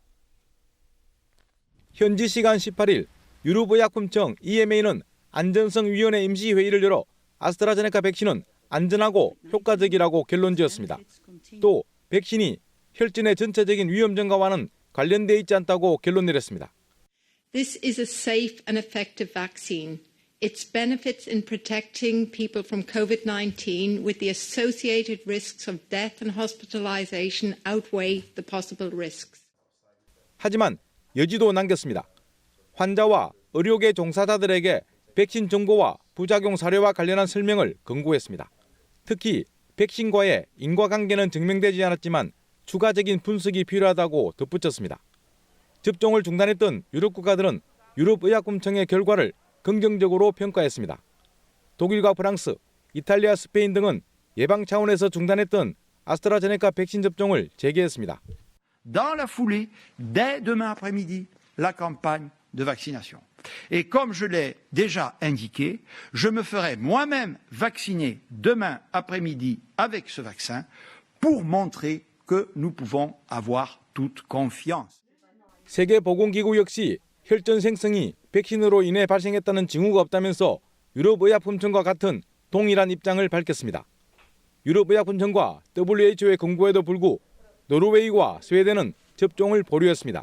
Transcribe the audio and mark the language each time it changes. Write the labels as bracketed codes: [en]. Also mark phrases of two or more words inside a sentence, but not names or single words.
[ko] 현지 시간 18일 유럽의약품청 EMA는 안전성위원회 임시회의를 열어 아스트라제네카 백신은 안전하고 효과적이라고 결론지었습니다. 또 백신이 혈전의 전체적인 위험 증가와는 관련돼 있지 않다고 결론 내렸습니다. [en] This is a safe and effective vaccine. Its benefits in protecting people from COVID-19 with the associated risks of death and hospitalization outweigh the possible risks. [ko] 하지만 여지도 남겼습니다. 환자와 의료계 종사자들에게 백신 정보와 부작용 사례와 관련한 설명을 권고했습니다. 특히 백신과의 인과관계는 증명되지 않았지만 추가적인 분석이 필요하다고 덧붙였습니다. 접종을 중단했던 유럽 국가들은 유럽의약품청의 결과를 긍정적으로 평가했습니다. 독일과 프랑스, 이탈리아, 스페인 등은 예방 차원에서 중단했던 아스트라제네카 백신 접종을 재개했습니다. [fr] Dans la foulée, dès demain après-midi, la campagne de vaccination. Et comme je l'ai déjà indiqué, je me ferai moi-même vacciner demain après-midi avec ce vaccin pour montrer que nous pouvons avoir toute confiance. [ko] 세계보건기구 역시 혈전 생성이 백신으로 인해 발생했다는 징후가 없다면서 유럽의약품청과 같은 동일한 입장을 밝혔습니다. 유럽의약품청과 WHO의 권고에도 불구 노르웨이와 스웨덴은 접종을 보류했습니다.